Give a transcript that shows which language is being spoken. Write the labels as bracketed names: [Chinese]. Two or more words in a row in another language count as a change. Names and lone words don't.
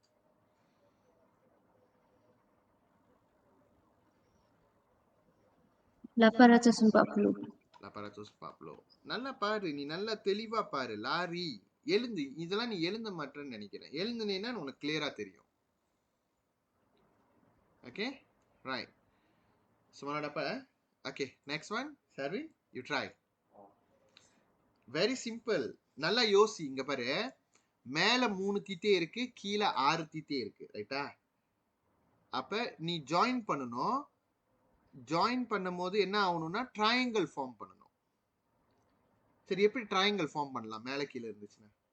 [Tamil] நல்லா பாரு, நீ நல்லா தெளிவா பாரு. லாரி எழுந்து, இதெல்லாம் நீ எழுந்த மாட்டேன்னு நினைக்கிறேன். எழுந்துனேன்னா உனக்கு கிளியரா தெரியும். ஓகே, ரைட். [Malay] Semua dapat? [English] Okay, next one. Sharvin, you try. Very simple. [Tamil] நல்லா யோசி. இங்க பாரு, மேல 3 தீத்தே இருக்கு, கீழே 6 தீத்தே இருக்கு. ரைட்டா? அப்ப நீ ஜாயின் பண்ணணும். ஜாயின் பண்ணும்போது என்ன ஆகணும்னா [English] triangle form [Tamil] பண்ணணும். சரி, எப்படி [English] triangle form [Tamil] பண்ணலாம் மேல கீழே இருந்துச்சுன்னா?